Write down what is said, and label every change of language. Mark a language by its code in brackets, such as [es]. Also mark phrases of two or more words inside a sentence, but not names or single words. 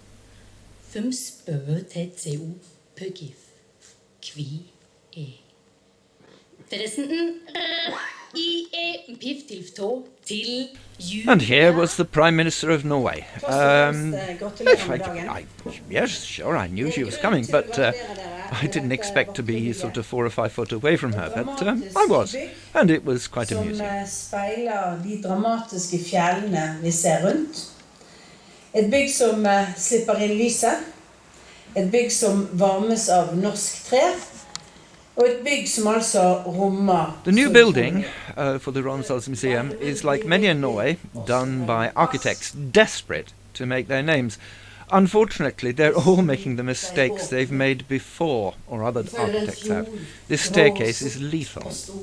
[en] And here was the Prime Minister of Norway. Yes, sure, I knew she was coming, but I didn't expect to be sort of 4 or 5 foot away from her, but I was, and it was quite amusing. [no] Et bygg som slipper inn lyset, et bygg som varmes av norsk tre, og et bygg som altså rommer... [en] The new building for the Romsdalsmuseet is, like many in Norway, done by architects desperate to make their names. Unfortunately, they're all making the mistakes they've made before, or other architects have. This staircase is lethal.